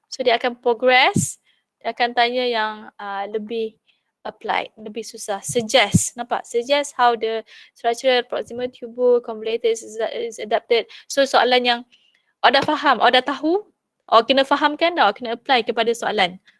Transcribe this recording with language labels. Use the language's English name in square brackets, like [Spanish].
[Malay] So dia akan progress, dia akan tanya yang lebih applied, lebih susah. [English] Suggest, [Malay] nampak? [English] Suggest how the structural proximal tubule convoluted is adapted. [Malay] So soalan yang awak dah faham, awak dah tahu, awak kena fahamkan dah, awak kena apply kepada soalan.